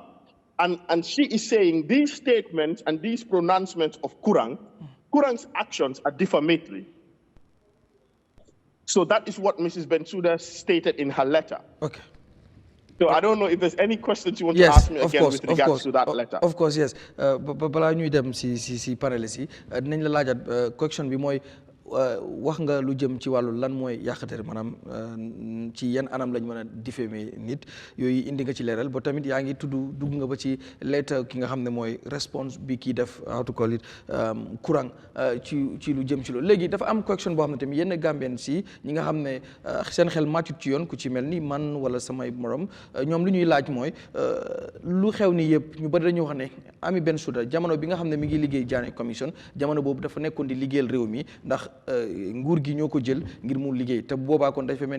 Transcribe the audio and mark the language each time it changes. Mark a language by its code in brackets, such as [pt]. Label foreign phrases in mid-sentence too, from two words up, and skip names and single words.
[en] And she is saying these statements and these pronouncements of Kurang's actions are defamatory. So that is what Mrs. Bensouda stated in her letter. Okay. So I don't know if there's any questions you want to ask me again with regards to that letter. Of course, yes. [wo] Bala ñuy dem si panelist yi dinañ la laajat question bi mooy wax nga lu jëm ci wàllu lan mooy yàqateer maanaam ci yan anam lañ mën a diffamer nit yooyu indi nga ci leeral ba tamit yaa ngi dugg nga ba ci letter ki nga xam ne mooy response bi kii def [en] how to call it [wo] Kurang ci lu jëm ci loolu léegi dafa am question boo xam ne tamit yenn Gambien si ñi nga xam ne seen xel màccut ci yoon ku ci mel ni man wala samay morom ñoom lu ñuy laaj mooy lu xew ni yëpp ñu bari dañuy wax ne Amie Bensouda jamono bi nga xam ne mi ngi liggéey Jammeh commission jamono boobu dafa nekkoon di liggéeyal réew mi ndax nguur gi ñoo ko jël ngir mu liggéey te boobaa kon dafa mel